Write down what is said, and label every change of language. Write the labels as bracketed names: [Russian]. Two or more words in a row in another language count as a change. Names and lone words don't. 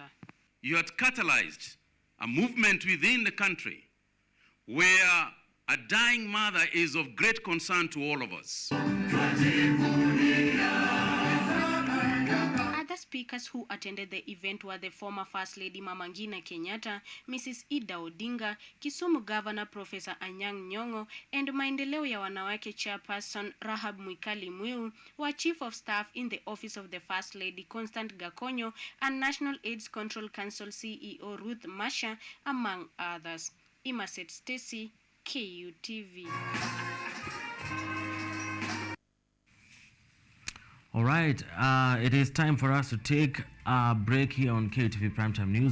[English] You had catalyzed a movement within the country where a dying mother is of great concern to all of us. Other speakers who attended the event were the former First Lady Mama Ngina Kenyatta, Mrs. Ida Odinga, Kisumu Governor Professor Anyang' Nyong'o, and Maendeleo ya Wanawake Chairperson Rahab Mwikali Mwiu, were Chief of Staff in the Office of the First Lady Constant Gakonyo and National AIDS Control Council CEO Ruth Masha, among others. Imaset Stacy, KUTV. All right, it is time for us to take a break here on KTV Primetime News.